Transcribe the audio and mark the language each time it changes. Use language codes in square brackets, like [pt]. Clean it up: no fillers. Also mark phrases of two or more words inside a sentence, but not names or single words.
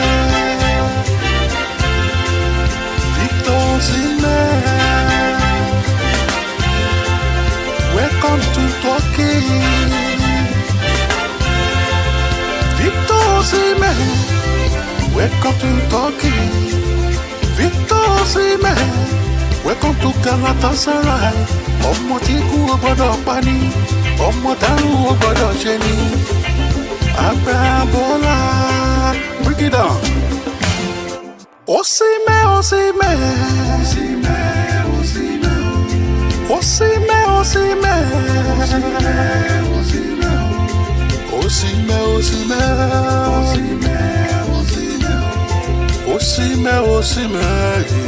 [en] Victor Osimhen. Welcome to Turkey. Victor Osimhen. Welcome to Turkey. Victor Osimhen. Welcome to Galatasaray. [yo] Ọmọ tí kú ò gbọ́dọ̀ pa ni. Ọmọ dàrú ò gbọ́dọ̀ ṣe ni. Agbábọ́lá. [en] Break it down. Osimhen, Osimhen. Osimhen, Osimhen. Osimhen, Osimhen.